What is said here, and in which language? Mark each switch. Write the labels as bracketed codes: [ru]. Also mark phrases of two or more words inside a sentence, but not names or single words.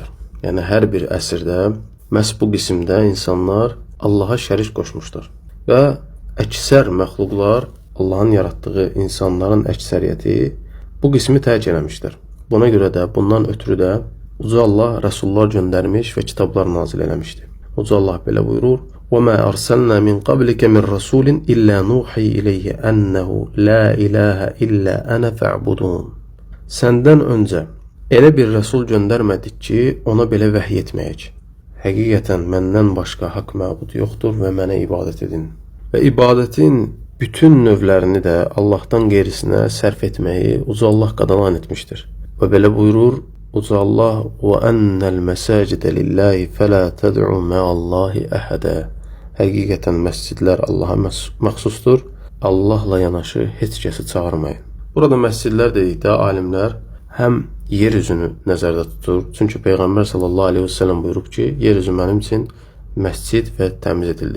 [az] Yəni hər bir əsrdə məhz bu qismdə insanlar Allaha şərik qoşmuşlar və əksər məxluqlar, Allahın yaratdığı insanların əksəriyyəti bu qismi tərk eləmişlər. Buna görə də, bundan ötürü də Uca Allah rəsullar göndərmiş və kitablar nazil eləmişdi. Uca Allah belə buyurur: [ar] وَمَا أَرْسَلْنَا مِنْ قَبْلِكَ مِنْ رَسُولٍ إِلَّا نُوحِي إِلَيْهِ أَنَّهُ لَا إِلَٰهَ إِلَّا أَنَا فَاعْبُدُونَ. [az] Səndən öncə elə bir rəsul göndərmədik ki, ona belə vəhiy etməyək. Həqiqətən məndən başqa haqq məbud yoxdur və mənə ibadət edin. Və ibadətin bütün növlərini də Allahdan qeyrisinə sərf etməyi Uca Allah qadağan etmişdir. Və belə buyurur Uca Allah: [ar] وَأَنَّ الْمَسَاجِدَ لِلَّهِ فَلَا تَدْعُوا مَعَ اللّٰهِ أَحَدًا. [az] Həqiqətən məscidlər Allaha məxsusdur. Allahla yanaşı heç kəsi çağırmayın. Burada məscidlər dedikdə alimlər həm yer üzünü nəzərdə tutur. Çünki Peyğəmbər [ar] صلى الله عليه وسلم [az] buyurub ki, yer üzü mənim üçün məscid və təmiz edildi.